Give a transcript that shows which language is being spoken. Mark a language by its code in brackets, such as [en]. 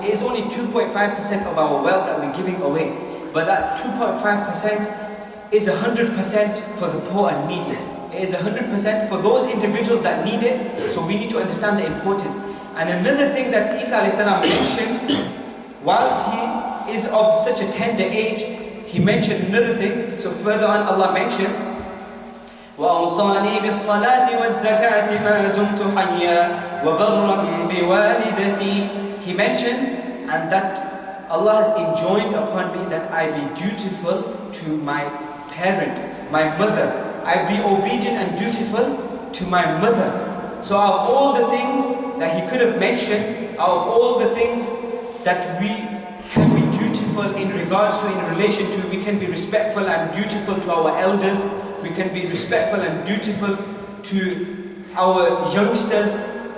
[en] It is only 2.5% of our wealth that we're giving away. But that 2.5% is 100% for the poor and needy. It is 100% for those individuals that need it. So we need to understand the importance. And another thing that Isa alayhi salam mentioned, whilst he is of such a tender age, he mentioned another thing. So further on Allah mentions, [ar] وَأَوْصَانِي بِالصَّلَاةِ وَالزَّكَاةِ مَا دُمْتُ حَيًّا وَبَرًّا بِوَالِدَتِي. [en] He mentions, and that Allah has enjoined upon me that I be dutiful to my parent, my mother. I be obedient and dutiful to my mother. So out of all the things that he could have mentioned, out of all the things that we can be dutiful in regards to, in relation to, we can be respectful and dutiful to our elders, we can be respectful and dutiful to our youngsters.